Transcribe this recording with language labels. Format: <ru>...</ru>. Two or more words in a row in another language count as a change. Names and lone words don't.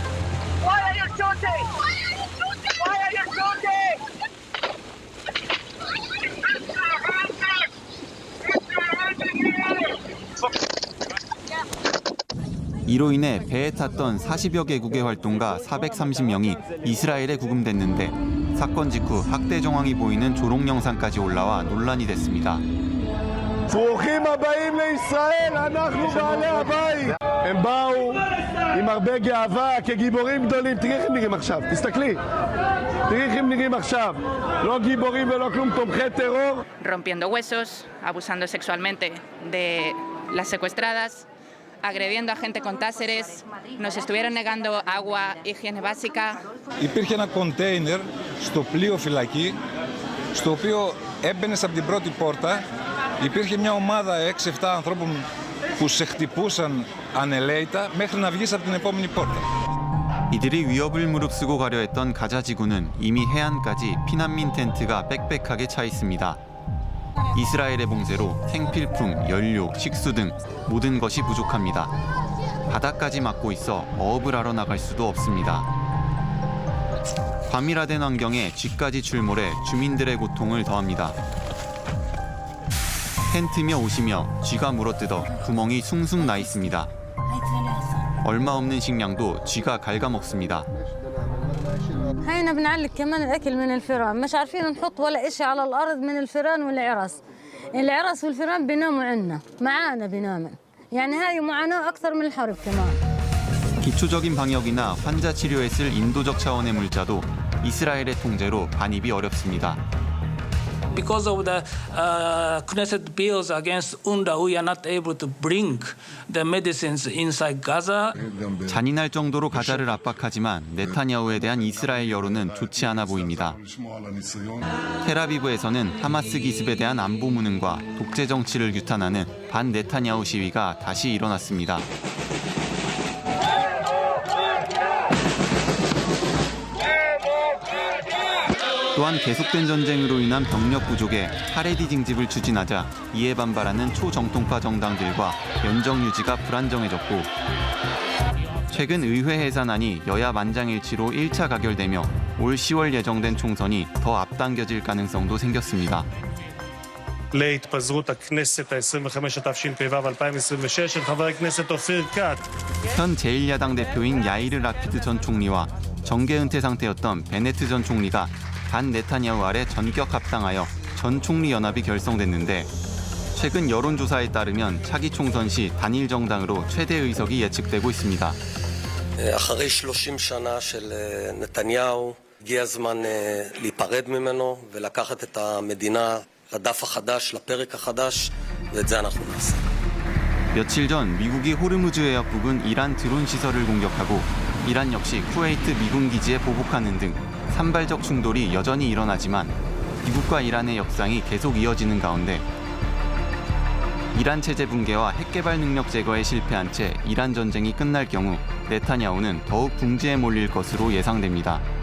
<ko>이로 인해 배에 탔던 40여 개국의 활동가 430명이 이스라엘에 구금됐는데 사건 직후 학대 정황이 보이는 조롱 영상까지 올라와 논란이 됐습니다.</ko> <he>ברוכים הבאים לישראל, אנחנו בעלי הבית. הם באו עם הרבה גאווה כגיבורים גדולים. תראי איך הם נראים עכשיו, תסתכלי. תראי איך הם נראים עכשיו. לא גיבורים ולא כלום, תומכי טרור.</he> <es>Rompiendo huesos, abusando sexualmente de las secuestradas, agrediendo a gente con táseres, nos estuvieron negando agua, higiene básica.</es> <el>Υπήρχε ένα κοντέινερ στο πλοίο φυλακή, στο οποίο έμπαινες από την πρώτη πόρτα. Υπήρχε μια ομάδα 6-7 ανθρώπων που σε χτυπούσαν ανελαίητα μέχρι να βγεις από την επόμενη πόρτα.</el> <ko>이들이 위협을 무릅쓰고 가려 했던 가자 지구는 이미 해안까지 피난민 텐트가 빽빽하게 차 있습니다. 이스라엘의 봉쇄로 생필품, 연료, 식수 등 모든 것이 부족합니다. 바다까지 막고 있어 어업을 하러 나갈 수도 없습니다. 과밀화된 환경에 쥐까지 출몰해 주민들의 고통을 더합니다. 텐트며 옷이며 쥐가 물어뜯어 구멍이 숭숭 나 있습니다. 얼마 없는 식량도 쥐가 갉아먹습니다.</ko> <ar>هينا بنعلق كمان الاكل من الفيران مش عارفين نحط ولا اشي على الارض من الفيران والعرس العرس والفيران بيناموا عنا معانا بينامن يعني هاي معاناة أكثر من الحرب كمان.</ar> <ko>기초적인 방역이나 환자 치료에 쓸 인도적 차원의 물자도 이스라엘의 통제로 반입이 어렵습니다.</ko> <en>Because of the Knesset bills against UNRWA, we are not able to bring the medicines inside Gaza.</en> <ko>잔인할 정도로 가자를 압박하지만 네타냐후에 대한 이스라엘 여론은 좋지 않아 보입니다. 텔아비브에서는 하마스 기습에 대한 안보 무능과 독재 정치를 규탄하는 반 네타냐후 시위가 다시 일어났습니다. 또한 계속된 전쟁으로 인한 병력 부족에 하레디 징집을 추진하자 이에 반발하는 초정통파 정당들과 연정 유지가 불안정해졌고 최근 의회 해산안이 여야 만장일치로 1차 가결되며 올 10월 예정된 총선이 더 앞당겨질 가능성도 생겼습니다.</ko> <he>להתפזרות הכנסת ה-25 התשפ"ו 2026 של חבר הכנסת אופיר כץ.</he> <ko>현 제1야당 대표인 야이르 라피드 전 총리와 정계 은퇴 상태였던 베네트 전 총리가 반 네타냐후 아래 전격 합당하여 전 총리 연합이 결성됐는데 최근 여론조사에 따르면 차기 총선 시 단일 정당으로 최대 의석이 예측되고 있습니다.</ko> <he>אחרי 30 שנה של נתניהו, הגיע הזמן להיפרד ממנו ולקחת את המדינה לדף החדש, לפרק החדש, ואת זה אנחנו נעשה.</he> <ko>며칠 전 미국이 호르무즈 해역 부근 이란 드론 시설을 공격하고 이란 역시 쿠웨이트 미군 기지에 보복하는 등 산발적 충돌이 여전히 일어나지만 미국과 이란의 역상이 계속 이어지는 가운데 이란 체제 붕괴와 핵개발 능력 제거에 실패한 채 이란 전쟁이 끝날 경우 네타냐후는 더욱 궁지에 몰릴 것으로 예상됩니다.</ko>